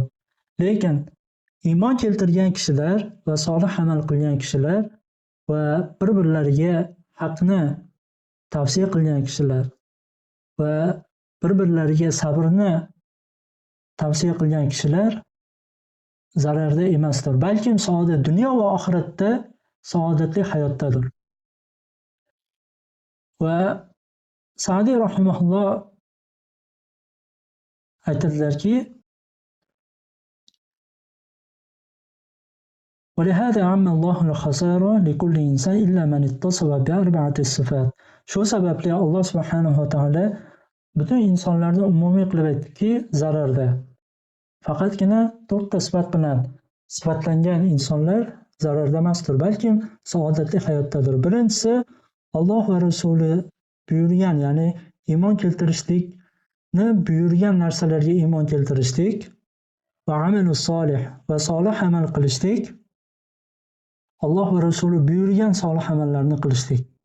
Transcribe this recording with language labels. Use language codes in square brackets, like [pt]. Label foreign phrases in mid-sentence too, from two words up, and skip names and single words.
[uz] Lekin iymon keltirgan kishilar va solih amal qilgan kishilar va bir-birlariga haqni tavsiya qilgan kishilar va bir-birlariga sabrni tavsiya qilgan kishilar zararda emasdir. Balkim saodat dunyo va oxiratda saodatli hayotdadir. Va Sa'diy rahimahulloh aytadilarki, [ar] ولهذا عم الله الخسارة لكل إنسان إلا من اتصف بأربعة الصفات. [uz] Shu sababli Alloh [ar] سبحانه وتعالى [uz] butun insonlarni umumiy qilib aytdiki, zararda. Faqatgina 4 ta sifat bilan sifatlangan insonlar zararda emasdir, balkim saodatli hayotdadir. Birinchisi, Alloh va Rasuli buyurgan, ya'ni iymon keltirishlikni buyurgan narsalarga iymon keltirishlik va [ar] العمل الصالح [uz] va solih amal qilishlik, Alloh va Rasuli buyurgan solih amallarni qilishlik.